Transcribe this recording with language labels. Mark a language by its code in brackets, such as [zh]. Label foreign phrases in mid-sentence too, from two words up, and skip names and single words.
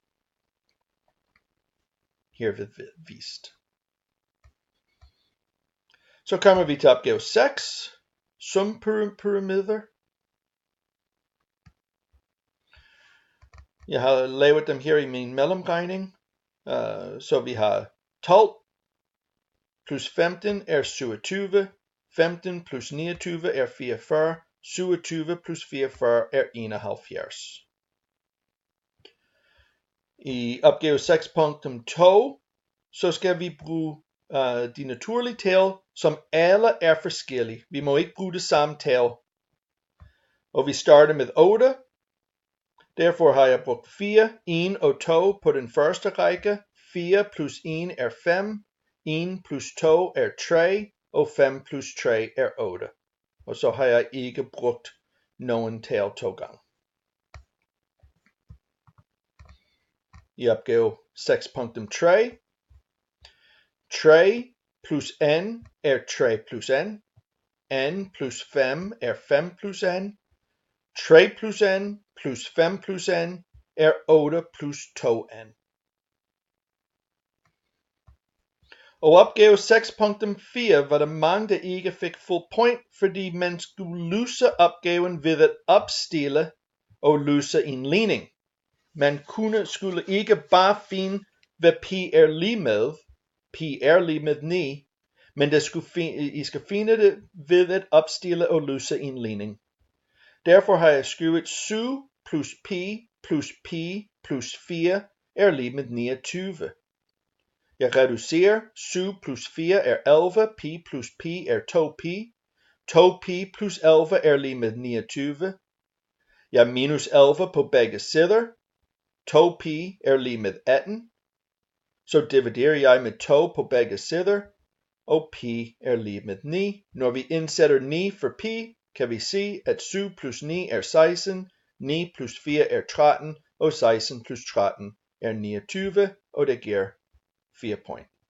[da] Herved vist. Så kommer vi til opgave 6. Sumpyramider. Jeg har lavet dem her i min mellemregning. Så vi har 12 plus 15 er 27. 15 plus 29 er 44. 27 plus 44 er 71. I opgave 6.2 så skal vi bruge de naturlige tal, som alle er forskellige. Vi må ikke bruge det samme tal. Og vi starter med 8. Derfor har jeg brugt 4, 1 og 2 på den første række. 4 plus 1 er 5. 1 plus 2 er 3. Og 5 plus 3 er 8. Og så har jeg ikke brugt nogen tal 2 gange. I opgave 6.3. 3 plus n er 3 plus n. N plus 5 er 5 plus n. 3 plus n plus 5 plus n er 8 plus 2n. Og opgave 6.4 var der mange, der ikke fik full point, fordi man skulle løse opgaven ved at opstille og løse en ligning. Man skulle ikke bare finde, hvad pi er lige med. Pi er lige med 9, men I skal finde det ved at opstille og løse en ligning. Derfor har jeg skrevet 7 plus pi plus 4 er lige med 29. Jeg reducerer, 7 plus 4 er 11, pi plus pi er 2pi. 2pi plus 11 er lige med 29. Jeg minus 11 på begge sider. 2pi er lige med 18. Så dividerer jeg med 2 på begge sider, og pi er lige med 9. Når vi indsætter 9 for pi, kan vi se, at 7 plus 9 er 16, 9 plus 4 er 13, og 16 plus 13 er 29, og det giver 4 point.